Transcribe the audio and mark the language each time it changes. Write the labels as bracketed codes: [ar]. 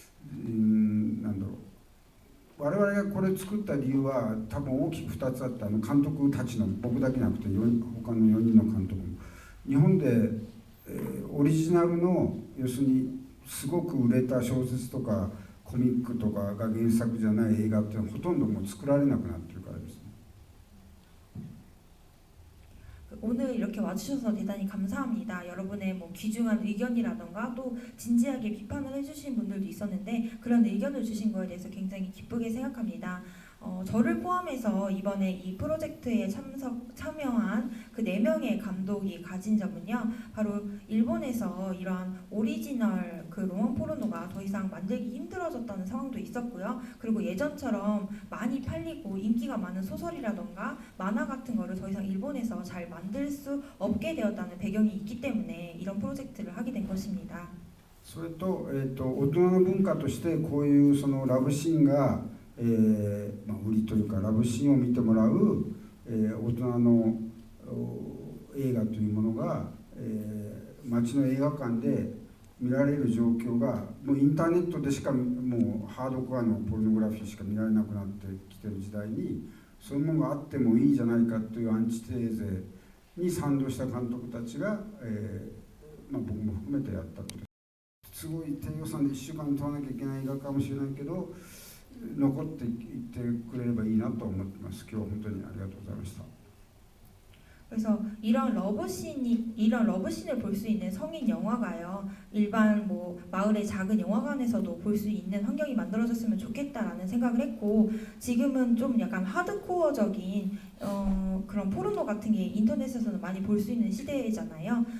[ja] なんだろう、我々がこれ作った理由は多分大きく2つあって、監督たちの僕だけじゃなくて他の4人の監督も日本で、オリジナルの要するにすごく売れた小説とかコミックとかが原作じゃない映画っていうのはほとんどもう作られなくなってるからですね。 [ko] 오늘 이렇게 와주셔서 대단히 감사합니다. 여러분의 뭐 귀중한 의견이라던가 또 진지하게 비판을 해주신 분들도 있었는데 그런 의견을 주신 거에 대해서 굉장히 기쁘게 생각합니다. 저를 포함해서 이번에 이 프로젝트에 참여한 그 4명의 감독이 가진 점은요, 바로 일본에서 이러한 오리지널 그 로만 포르노가 더 이상 만들기 힘들어졌다는 상황도 있었고요. 그리고 예전처럼 많이 팔리고 인기가 많은 소설이라던가 만화 같은 거를 더 이상 일본에서 잘 만들 수 없게 되었다는 배경이 있기 때문에 이런 프로젝트를 하게 된 것입니다. [ja] それと、大人の文化としてこういうそのラブシーンが、売りというかラブシーンを見てもらう、大人の映画というものが、街の映画館で見られる状況がもうインターネットでしかもうハードコアのポルノグラフィーしか見られなくなってきてる時代にそういうものがあってもいいじゃないかというアンチテーゼに賛同した監督たちが、僕も含めてやったと。すごい低予算で1週間で撮らなきゃいけない映画かもしれないけど残っていってくれればいいなと思ってます。今日は本当にありがとうございました。 [ko] 그래서 이런 러브씬을 볼 수 있는 성인 영화가요, 일반 뭐 마을의 작은 영화관에서도 볼 수 있는 환경이 만들어졌으면 좋겠다라는 생각을 했고, 지금은 좀 약간 하드코어적인 그런 포르노 같은 게 인터넷에서는 많이 볼 수 있는 시대잖아요.